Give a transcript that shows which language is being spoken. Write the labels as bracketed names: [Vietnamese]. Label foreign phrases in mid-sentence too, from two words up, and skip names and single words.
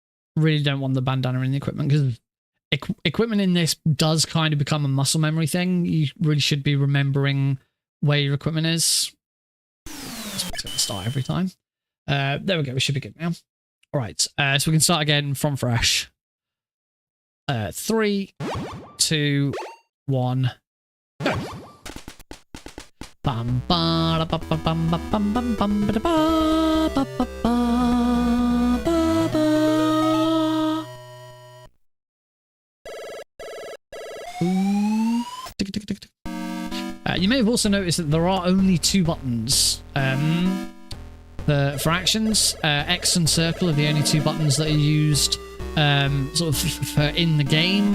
[English] Really don't want the bandana in the equipment because equipment in this does kind of become a muscle memory thing. You really should be remembering where your equipment is. It's going to start every time. There we go. We should be good now. All right. So we can start again from fresh. 3, 2, 1, go. Bum ba ba ba bum ba bum bum bum ba ba ba ba ba ba. You may have also noticed that there are only 2 buttons for actions. X and circle are the only 2 buttons that are used sort of for in the game.